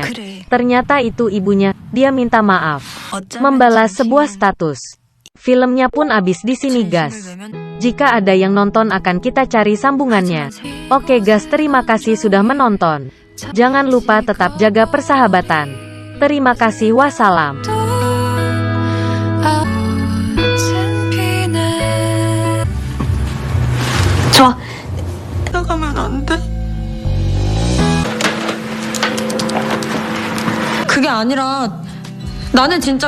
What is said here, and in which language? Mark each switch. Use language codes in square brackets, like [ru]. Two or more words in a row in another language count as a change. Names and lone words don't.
[id] Ternyata itu ibunya, dia minta maaf. Membalas sebuah status. Filmnya pun habis di sini guys. Jika ada yang nonton akan kita cari sambungannya. Oke guys, terima kasih sudah menonton. Jangan lupa tetap jaga persahabatan. Terima kasih, wassalam. [ko] 좋아. 나가면 안 돼? 그게 아니라 나는 진짜